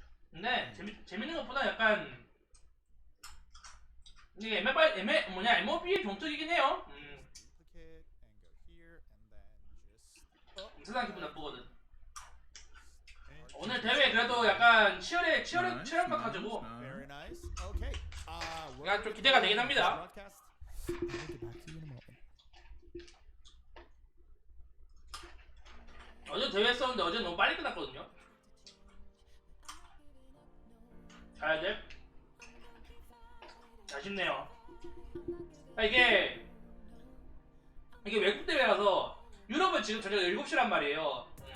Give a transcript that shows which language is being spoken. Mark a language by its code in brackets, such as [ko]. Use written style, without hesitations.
[ko] 근데 재밌는 것보다 약간 이게 MOB의 종특이긴 해요. [en] Duplicate and go here and then just [ko] 세상 기분 나쁘거든. 오늘 대회 그래도 약간 치열한 것 가지고 [en] very nice. Okay. [ko] 약간 좀 기대가 되긴 합니다. [en] Broadcast. I'll get back to you in a moment. [ko] 어제 대회 했었는데 어제 너무 빨리 끝났거든요. 가야 돼. 아쉽네요. 아, 이게 외국 대회라서 유럽은 지금 저녁 7시란 말이에요.